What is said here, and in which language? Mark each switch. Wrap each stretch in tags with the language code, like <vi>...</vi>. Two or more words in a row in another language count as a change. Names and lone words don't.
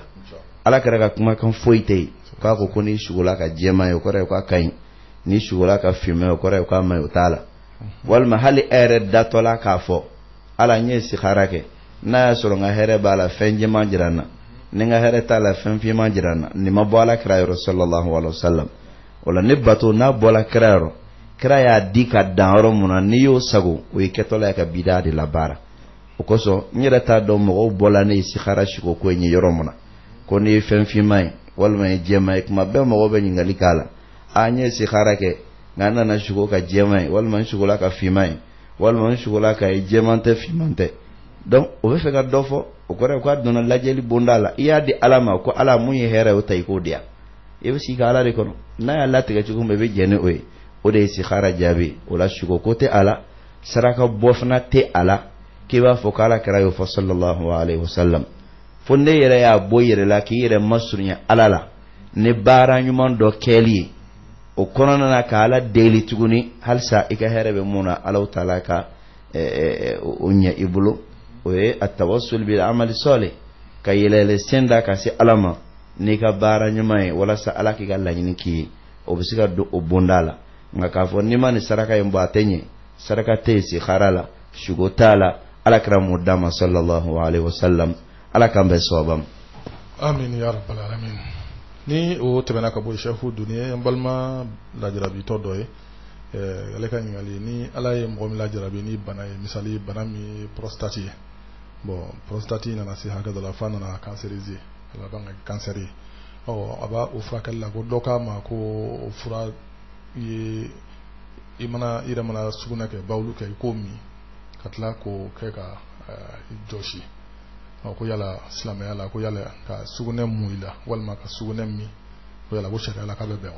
<bm>Ala kɛra ka kumakan foyi tɛ yen, k'a ko n'i sugola ka jɛman ye o kɔrɔ ye k'a ka ɲi, n'i sugola ka finman ye o kɔrɔ ye k'a ma ɲi, o t'a la. Walima hali e yɛrɛ datɔla k'a fɔ ala n ye istikhara kɛ, n'a y'a sɔrɔ n ka hɛrɛ b'a la fɛn jɛman jira n na, ni n ka hɛrɛ t'a la fɛn finman jira n na, nin ma bɔ ala kira yɔrɔ</bm> <ar>صلى الله عليه وسلم.</ar> <bm>O la ne bato n'a bɔla kira yɔrɔ, kira y'a di ka dan yɔrɔ mun na n'i y'o sago, o ye kɛtɔla ye ka bida de labaara. O kosɔn n yɛrɛ t'a dɔn mɔgɔw bɔla ne istikhara siko ko in ye yɔrɔ mun na, ko n'i ye fɛn finman ye walima ye jɛman ye, kuma bɛɛ mɔgɔw bɛ ɲininkali k'a la, n ye istikhara kɛ nka n nana siko ka jɛman ye walima n sikola ka finman ye walima n sikola ka ye jɛman tɛ finman tɛ. donc o bɛ fɛ ka dɔ fɔ o kɔrɔ ko a donna lajɛli bonda la i y'a di ala ma ko ala mun ye hɛrɛ o ta i k'o di yan i bɛ sigi ka ala de kɔnɔ n'a y'a latigɛ cogo min i bɛ jɛn ni o ye o de ye istikhara jaabi o la sugo ko tɛ a la saraka bɔ fana tɛ a la k'i b'a fɔ ko ala kɛra y'o fɔ</bm> <ar>صلى الله عليه وسلم</ar> <bm>fo ne yɛrɛ y'a bɔ i yɛrɛ la k'i yɛrɛ masurunya ala la ni baara ɲuman dɔ kɛli ye o kɔnɔna na ka ala deli tuguni halisa i ka hɛrɛ bɛ mun na ala taala ka o ɲɛ i bolo o ye</bm> <ar>التوسل بالعمل الصالح</ar> <bm>ka yɛlɛyɛlɛ sen da ka se ala ma n'i ka baara ɲuman ye walasa ala k'i ka laɲini k'i ye o bɛ se ka don o bonda la nka k'a fɔ n'i ma nin saraka in bɔ a tɛ ɲɛ saraka tɛ yen istikhara la sugo t'a la ala kɛra mun d'a ma</bm> <ar>صلى الله عليه وسلم</ar> <bm>ala k'an bɛn sababa ma.</bm> <ar>آمين يا رب العالمين.</ar> <bm>Ni o tɛmɛna ka bɔ shefu duniya n balima lajarabitɔ dɔ ye ale ka ɲininkali ni ala ye mɔgɔ min lajarabi ni bana ye misali bana min ye prostate ye bon prostate nana se hakɛ dɔ la fa nana cancériser a laban ka cancer ye a b'a o furakɛli la ko dɔ k'a ma ko o fura ye i yɛrɛ mana sugunɛ kɛ bawulu kɛ i k'o min ka tila k'o kɛ ka jɔsi ko yala silamɛya la ko yala ka sugunɛ mun i la walima ka sugunɛ min ko yala ko sariya la k'a bɛ bɛn wa.</bm>